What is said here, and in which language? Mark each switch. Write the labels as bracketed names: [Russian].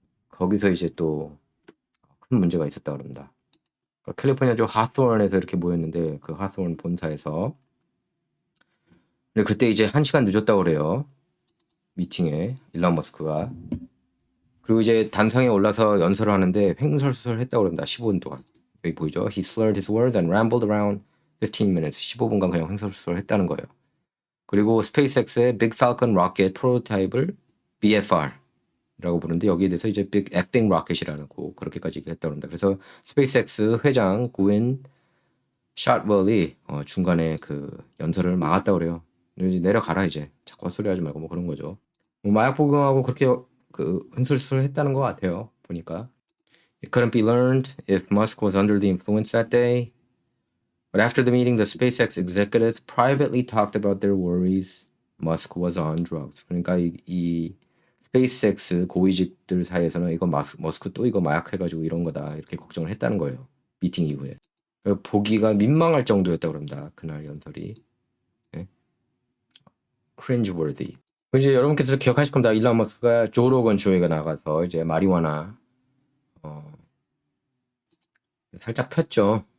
[Korean] 거기서 이제 또 큰 문제가 있었다고 합니다. 캘리포니아주 하스원에서 이렇게 모였는데, 그 하스원 본사에서. 근데 그때 이제 1시간 늦었다고 그래요. 미팅에 일론 머스크가. 그리고 이제 단상에 올라서 연설을 하는데 횡설수설했다고 그럽니다. 15분 동안. 여기 보이죠? [English] He slurred his words and rambled around 15 minutes. [Korean] 15분간 그냥 횡설수설했다는 거예요. 그리고 스페이스X의 빅 팔컨 로켓 프로토타입을 BFR라고 부르는데, 여기에 대해서 이제 빅 에핑 로켓이라고 그렇게까지 얘기를 했다고 합니다. 그래서 스페이스X 회장 구인 샷웰이 중간에 그 연설을 막았다고 그래요. 이제 내려가라, 이제 자꾸 헛소리하지 말고, 뭐 그런 거죠. 뭐 마약 복용하고 그렇게 그 횡설수설 했다는 것 같아요, 보니까. [English] It couldn't be learned if Musk was under the influence that day. But after the meeting, the SpaceX executives privately talked about their worries Musk was on drugs. [Korean] 그러니까 이 스페이스X 고위직들 사이에서는 이거 머스크 또 이거 마약해가지고 이런 거다 이렇게 걱정을 했다는 거예요. 미팅 이후에. 보기가 민망할 정도였다고 그럽니다. 그날 연설이. 네? cringeworthy. 이제 여러분께서 기억하실 겁니다. 일론 머스크가 조 로건 쇼에 나가서 이제 마리화나 살짝 폈죠.